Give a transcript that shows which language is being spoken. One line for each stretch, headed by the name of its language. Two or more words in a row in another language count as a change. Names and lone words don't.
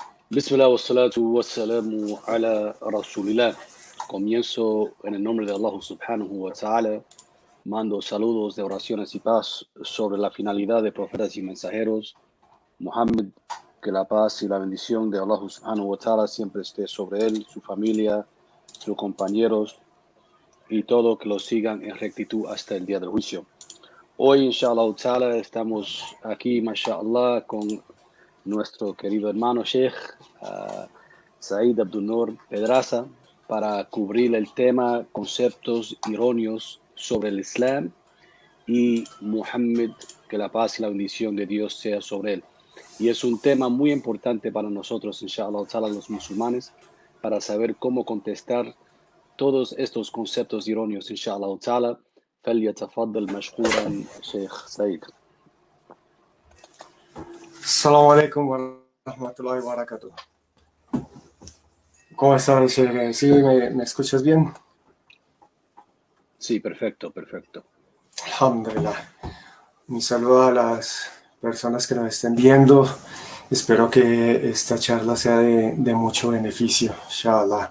Arabic: بسم الله والصلاة والسلام على رسول الله.
Spanish: Comienzo en el nombre de Allah
Arabic: سبحانه وتعالى.
Spanish: Mando saludos de oraciones y paz sobre la finalidad de profetas y mensajeros. Muhammad, que la paz y la bendición de Allah
Arabic: سبحانه وتعالى
Spanish: siempre esté sobre él, su familia, sus compañeros y todo que lo sigan en rectitud hasta el día del juicio. Hoy,
Arabic: إن شاء الله تعالى,
Spanish: estamos aquí, mashallah, con nuestro querido hermano Sheikh Said Abdul Noor Pedraza para cubrir el tema conceptos erróneos sobre el Islam y Muhammad, que la paz y la bendición de Dios sea sobre él. Y es un tema muy importante para nosotros,
Arabic: إن شاء الله تعالى,
Spanish: los musulmanes, para saber cómo contestar todos estos conceptos erróneos,
Arabic: إن شاء الله تعالى. فليتفضل مشكورا شيخ سعيد. السلام عليكم ورحمة الله وبركاته.
Spanish: ¿Cómo estás, Sheikh? ¿Sí me escuchas bien? Sí, perfecto. Alhamdulillah. Mi saludo a las personas que nos estén viendo. Espero que esta charla sea de mucho beneficio, inshallah.